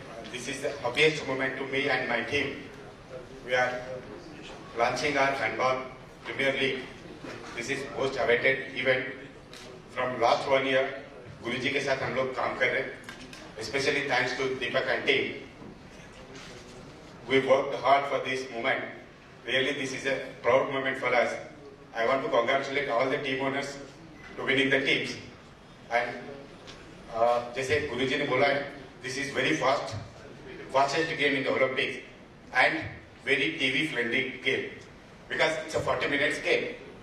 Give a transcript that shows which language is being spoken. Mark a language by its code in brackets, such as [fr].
[en] This is the happiest moment to me and my team. We are launching our handball Premier League. This is most awaited event. From last 1 year, [hi] Guruji के साथ हम लोग काम कर रहे हैं. [en] Especially thanks to Deepak and team. We worked hard for this moment. Really, this is a proud moment for us. I want to congratulate all the team owners to winning the teams. And [hi] जैसे गुरुजी ने बोला है, [en] this is very fastest game in the Olympics and very TV friendly game because it's a 40 minutes game.